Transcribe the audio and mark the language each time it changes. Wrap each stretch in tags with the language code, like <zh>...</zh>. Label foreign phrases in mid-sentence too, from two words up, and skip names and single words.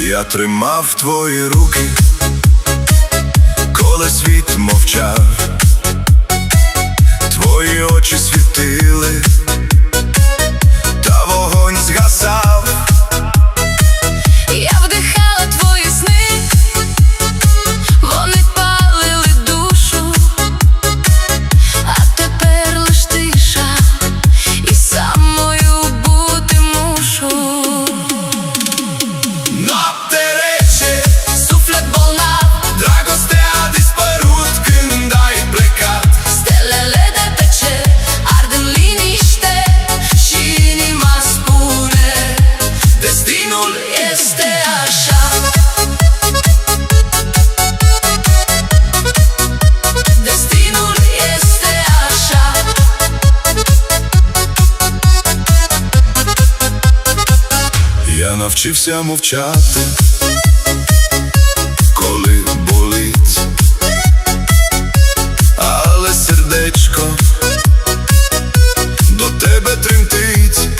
<uk>тримав твої руки, коли світ мовчав, твої очі світили, та вогонь згасав. Я вдихала твої сни, вони палили душу, а тепер лиш тиша, і самою бути мушу.</uk> <ro>Noapte Suflet bolnav, dragostea dispărut când ai plecat. stelele de pe cer ard în liniște și inima spune: Destinul este așa. Destinul este așa.</ro> <uk>Я навчився мовчати, коли болить, але сердечко до тебе тремтить.</uk>